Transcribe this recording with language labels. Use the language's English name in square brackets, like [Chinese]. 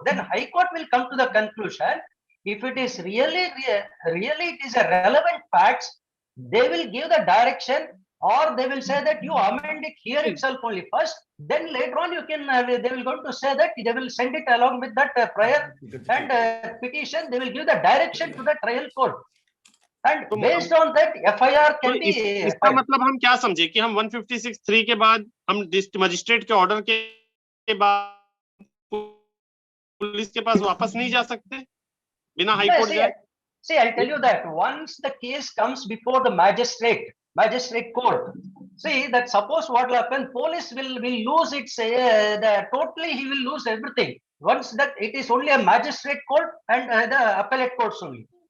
[English] Then High Court will come to the conclusion. If it is really it is a relevant facts, they will give the direction, or they will say that you amend it here itself only first, then later on you can, they will go to say that they will send it along with that prior and petition, they will give the direction to the trial court. And based on that FIR can be. [Hindi] इसका मतलब हम क्या समझे कि हम 156(3) के बाद हम मजिस्ट्रेट के ऑर्डर के बाद पुलिस के पास वापस नहीं जा सकते बिना हाई कोर्ट जाए? [English] See, I'll tell you that once the case comes before the magistrate court, see that suppose what will happen, police will lose its totally, he will lose everything. Once that it is only a magistrate court and the appellate courts only.